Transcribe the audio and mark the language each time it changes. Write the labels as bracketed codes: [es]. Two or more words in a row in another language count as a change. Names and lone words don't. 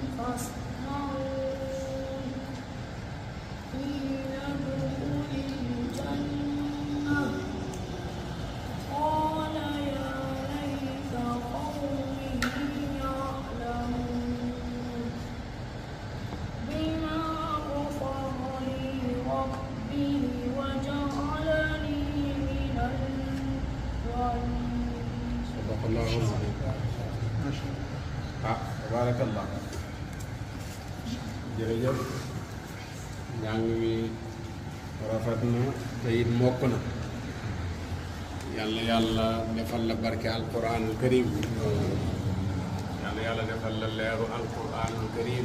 [ar] فاسمعون قيل ادخل الجنة قال يا ليت قومي يعلمون بما غفر لي ربي وجعلني من المكرمين صدق الله العظيم. Tabarakallah. [wo] Jërëjëf njàng mi rafet na te it mokk na. Yàlla yàlla defal la barke [ar] القرآن الكريم. [wo] Yàlla defal la leeru [ar] القرآن الكريم.